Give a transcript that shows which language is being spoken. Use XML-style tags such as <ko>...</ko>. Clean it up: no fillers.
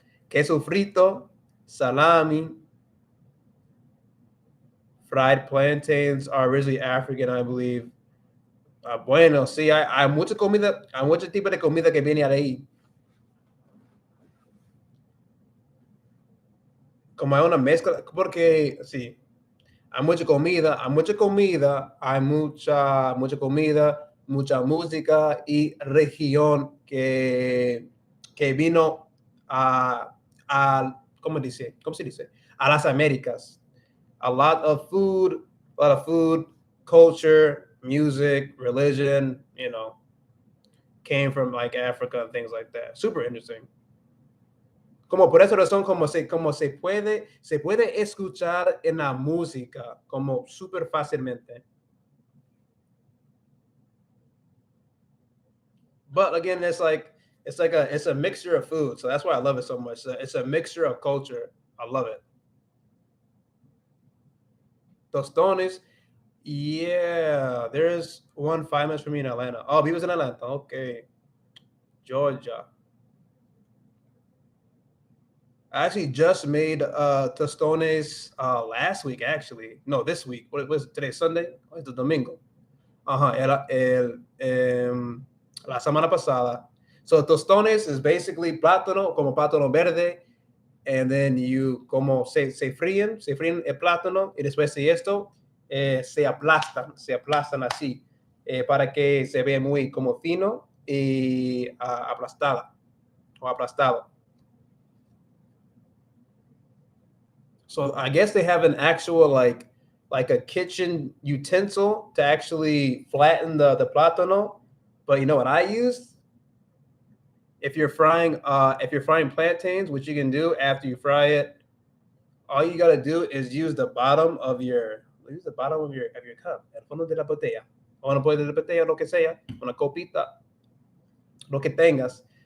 <es>Queso frito, salami,</es> <en>Fried plantains are originally African, I believe.</en> <es>Bueno, sí, hay mucha comida, hay muchos tipos de comida que viene de ahí. Como hay una mezcla, porque sí, hay mucha comida, mucha comida, mucha música y región que vino ¿cómo dice? ¿Cómo se dice? A las Américas.</es> <en>A lot of food, culture, music, religion, came from like Africa and things like that. Super interesting.</en> <es>Como por esa razón, como se puede escuchar en la música, como súper fácilmente.</es> <en>But again, it's a mixture of food, so that's why I love it so much. It's a mixture of culture. I love it. Tostones, yeah, there's one 5 minutes from me in Atlanta. Oh, he was in Atlanta. Okay, Georgia. I actually just made tostones last week. Actually, no, this week. What was it today? Sunday. Oh, it's the Domingo.</en> <es>La semana pasada.</es> <en>So tostones is basically plátano,</en> <es>como plátano verde,</es> <en>and then you</en> <es>como se fríen el plátano y después de esto se aplastan así para que se vea muy como fino y aplastada o aplastado.</es> <en>So I guess they have an actual like a kitchen utensil to actually flatten the plátano. But you know what I used? If you're frying plantains, which you can do after you fry it, all you gotta do is use the bottom of your cup,</en> <es>el fondo de la botella, o una de la botella, lo que sea, una copita, lo que tengas.</es>